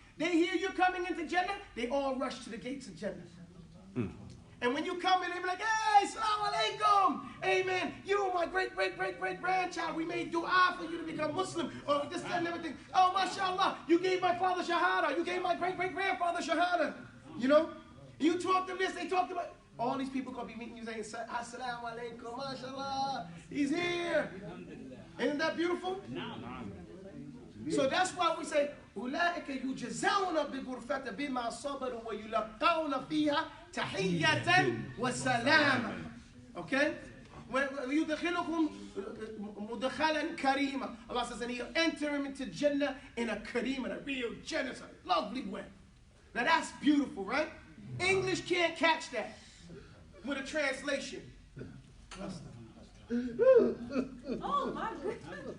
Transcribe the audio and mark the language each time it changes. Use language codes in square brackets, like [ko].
[en] They hear you coming into Jannah, they all rush to the gates of Jannah. And when you come in, they be like, hey, assalamu alaikum, amen, you my great-great-great-great-grandchild, we made dua for you to become Muslim, or this, that, and everything. Oh, mashallah, you gave my father shahada, you gave my great-great-grandfather shahada, you know? You taught them this, they talked about, all these people going to be meeting you saying, assalamu alaikum, mashallah, he's here. Isn't that beautiful? So that's why we say, [ar] أولئك يجزون بغرفة بما صبروا ويلقون فيها تحية وسلاما. Okay? ويدخلكم مدخلا كريما. [en] Allah says, and he'll enter him into Jannah in a kareem, in a real generous, a lovely way. Now that's beautiful, right? English can't catch that with a translation. Oh my goodness.